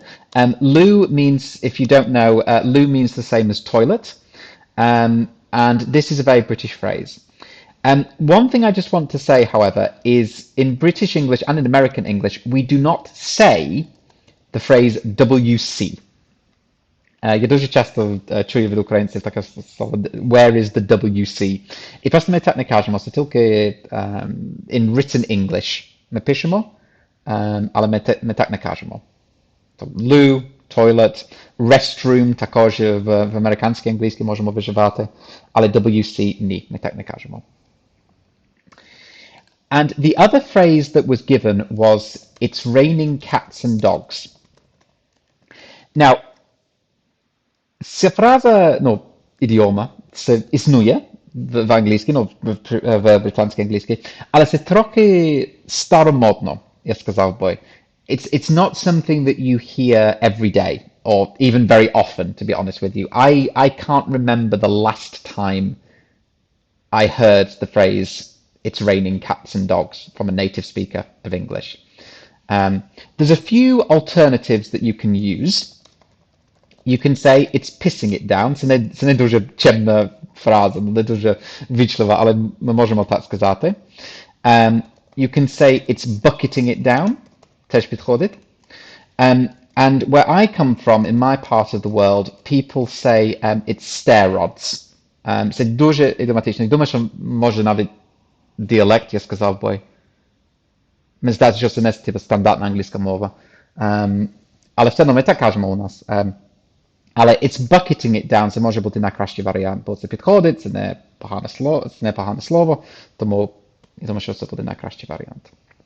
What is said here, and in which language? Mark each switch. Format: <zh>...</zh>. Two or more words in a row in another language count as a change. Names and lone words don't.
<en>Loo means, if you don't know, loo means the same as toilet. And this is a very British phrase. One thing I just want to say, however, is in British English and in American English, we do not say the phrase WC.</en> <uk>Я дуже часто чую від українців таке слово</uk> <en>where is the WC.</en> <uk>І просто ми так не кажемо, це тільки</uk> <en>in written English</en> <uk>ми пишемо, але ми так не кажемо.</uk> <en>Loo, toilet, restroom</en> <uk>також в американській англійській можемо виживати, але WC ні, ми так не кажемо.</uk> <en>And the other phrase that was given was, it's raining cats and dogs. Now,</en> <uk>ця фраза, ну, ідіома, це існує в англійській, ну, в британській англійській, але це трохи старомодно, я сказав би.</uk> <en>It's not something that you hear every day, or even very often, to be honest with you. I can't remember the last time I heard the phrase, it's raining cats and dogs, from a native speaker of English. There's a few alternatives that you can use. You can say, it's pissing it down.</en> <uk>Це не дуже чемна фраза, не дуже вічлива, але ми можемо так сказати.</uk> <en>You can say, it's bucketing it down.</en> <uk>Теж підходить.</uk> <en>And where I come from, in my part of the world, people say, it's stair rods.</en> <uk>Це дуже ідіоматично. Я думаю, що може навіть діалект, я сказав би. Мені здається, що це не стандартна англійська мова. Але все одно ми так кажемо у нас.</uk> <en>Але it's bucketing it down,</en> <uk>це може бути найкращий варіант, бо це підходить, це не погане слово, тому я думаю, що це буде найкращий варіант.</uk>